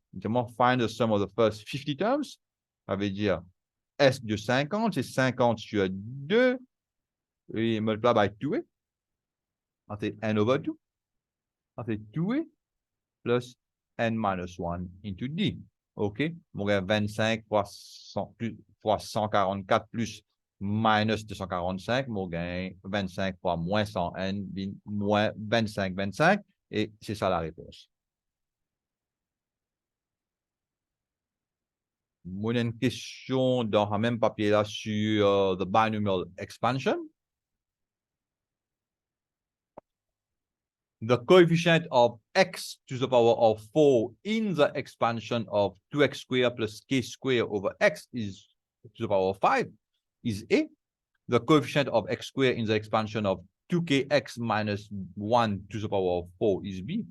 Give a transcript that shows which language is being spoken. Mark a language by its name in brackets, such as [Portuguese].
[English] Notamment, find the sum of the first 50 terms. [French] Ça veut dire S de 50, c'est 50 sur 2. [English] Et multiply by 2. Ça fait n over 2. [French] Ça fait [English] 2 plus n minus 1 into D. OK? [French] Mon gain 25 fois 144 plus minus 245. Mon gain 25 fois moins 100n, moins 25, 25. Et c'est ça la réponse. Moi, j'ai une question dans le même papier là sur [English] the binomial expansion. The coefficient of x to the power of 4 in the expansion of 2x squared plus k squared over x is to the power of 5 is A. The coefficient of x squared in the expansion of 2kx minus 1 to the power of 4 is B.